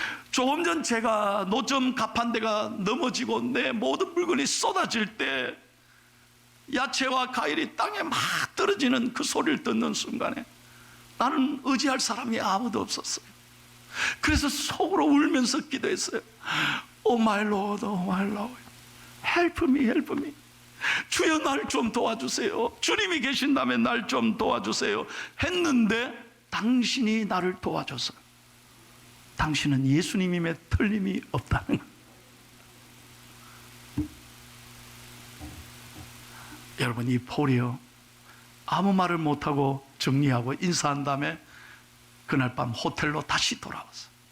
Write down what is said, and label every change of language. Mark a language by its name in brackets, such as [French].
[Korean] 조금 전 제가 노점 가판대가 넘어지고 내 모든 물건이 쏟아질 때 야채와 과일이 땅에 막 떨어지는 그 소리를 듣는 순간에 나는 의지할 사람이 아무도 없었어요. 그래서 속으로 울면서 기도했어요. [English] Oh my Lord, oh my Lord, help me, help me. [Korean] 주여 날 좀 도와주세요. 주님이 계신다면 날 좀 도와주세요. 했는데 당신이 나를 도와줘서 당신은 예수님임에 틀림이 없다는 거예요. 여러분, 이 폴이요, 아무 말을 못하고 정리하고 인사한 다음에 그날 밤 호텔로 다시 돌아왔어요.